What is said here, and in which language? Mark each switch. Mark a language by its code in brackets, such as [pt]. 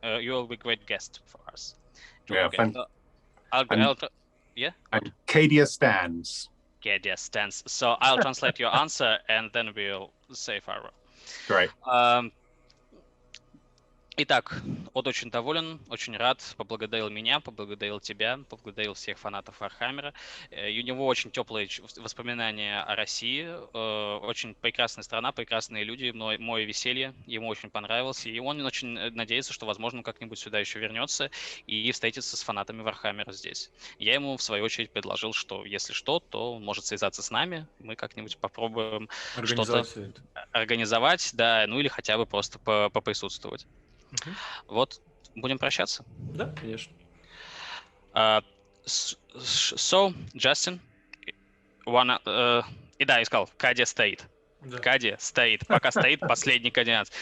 [en] You'll be a great guest for us. Yeah, yeah. And Cadia Stands. Cadia Stands. So I'll translate your answer and then we'll say farewell. Great. [ru] Итак, он очень доволен, очень рад, поблагодарил меня, поблагодарил тебя, поблагодарил всех фанатов Warhammer. У него очень теплые воспоминания о России, очень прекрасная страна, прекрасные люди, мое веселье, ему очень понравилось, и он очень надеется, что, возможно, как-нибудь сюда еще вернется и встретится с фанатами Warhammer здесь. Я ему, в свою очередь, предложил, что если что, то он может связаться с нами, мы как-нибудь попробуем что-то организовать, да, ну или хотя бы просто поприсутствовать. Вот, будем прощаться? Да, конечно. [en] So, [ru] Justin, да, искал, Cadia стоит. Да. Cadia стоит, пока стоит последний кадианец.